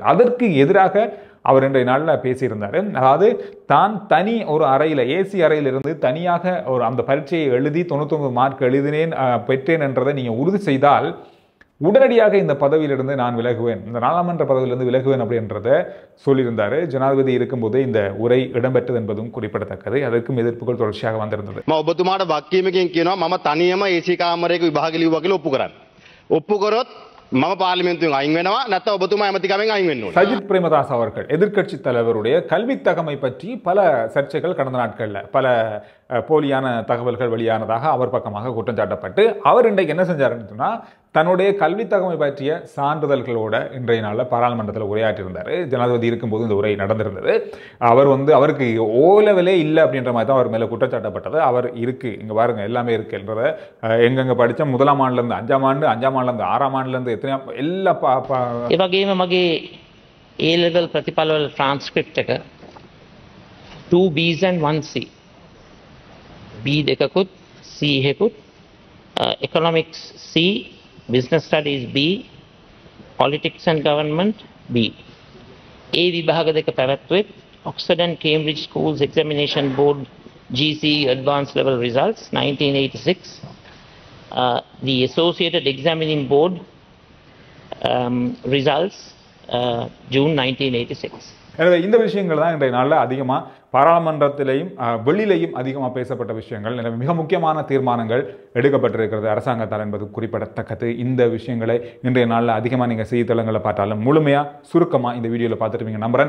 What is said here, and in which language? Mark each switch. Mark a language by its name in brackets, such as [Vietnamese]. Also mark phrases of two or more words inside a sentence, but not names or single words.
[Tamil] அதற்கு எதிராக அவர் இன்றைய நாளில் பேசியிருந்தார். அதாவது தான் தனி ஒரு அறையில் ஏசி அறையில் இருந்து தனியாக ஒரு அந்த பரீட்சையை எழுதி 99 மார்க் எழுதினேன் பெற்றேன் என்றதை நீங்கள் உறுதி செய்தால் உடனடியாக இந்த பதவியிலிருந்து நான் விலகுவேன், இந்த நாடாளுமன்ற பதவியிலிருந்து விலகுவேன் அப்படின்றத சொல்லியிருந்தார். ஜனாதிபதி இருக்கும்போது இந்த உரை இடம்பெற்றது என்பதும் குறிப்பிடத்தக்கது. அதற்கும் எதிர்ப்புகள் தொடர்ச்சியாக வந்திருந்தது. [Sinhala] ඔබතුමාට වක්කීමකින් කියනවා මම තනියම AC කාමරයක විභාග ලියුවා කියලා ඔප්පු කරන්න. ඔප්පු කරොත් මම පාර්ලිමේන්තුවෙන් අයින් වෙනවා, නැත්නම් ඔබතුමා ඇමතිකමෙන් අයින් වෙන්න ඕනේ. [Tamil] சஜித் பிரேமதாஸ் அவர்கள் எதிர்க்கட்சி தலைவருடைய கல்வி தகமை பற்றி பல சர்ச்சைகள் கடந்த நாட்களில் பல போலியான தகவல்கள் வெளியானதாக அவர் பக்கமாக குற்றம் சாட்டப்பட்டு அவர் இன்றைக்கு என்ன செஞ்சாருன்னு சொன்னால் தன்னுடைய கல்வி தகமை பற்றிய சான்றிதழ்களோட இன்றைய நாளில் பாராளுமன்றத்தில் உரையாற்றியிருந்தார். ஜனாதிபதி இருக்கும்போது இந்த உரை நடந்திருந்தது. அவர் அவருக்கு ஓலவிலே இல்லை அப்படின்ற மாதிரி தான் அவர் மேலே குற்றச்சாட்டப்பட்டது. அவர் இருக்கு, இங்கே பாருங்க எல்லாமே இருக்குன்றத எங்கெங்கே படித்த 1ஆம் ஆண்டுலேருந்து 5ஆம் ஆண்டு, 5ஆம் ஆண்டுலேருந்து 6ஆம் ஆண்டுலேருந்து எத்தனையோ எல்லா [Sinhala] ඒ වගේම මගේ [English] A level [Sinhala] ප්‍රතිඵලවල ට්‍රාන්ස්ක්‍රිප්ට් එක [English] 2 B's and 1 C [Sinhala] B දෙකකුත් C එකකුත් [English] Economics C, Business Studies B, Politics and Government B. [Sinhala] A විභාග දෙක පැවැත්වෙත් [English] Oxford and Cambridge Schools Examination Board GC Advanced Level Results 1986. The Associated Examining Board results June 1986. [Tamil] எனவே இந்த விஷயங்கள் தான் இன்றைய நாளில் அதிகமாக பாராளுமன்றத்திலேயும் வெளியிலேயும் அதிகமாக பேசப்பட்ட விஷயங்கள். எனவே மிக முக்கியமான தீர்மானங்கள் எடுக்கப்பட்டிருக்கிறது அரசாங்கத்தால் என்பது குறிப்பிடத்தக்கது. இந்த விஷயங்களை இன்றைய நாளில் அதிகமாக நீங்கள் செய்தித்தளங்களை பார்த்தாலும் முழுமையாக சுருக்கமாக இந்த வீடியோவில் பார்த்துருப்பீங்க நம்புறேன்.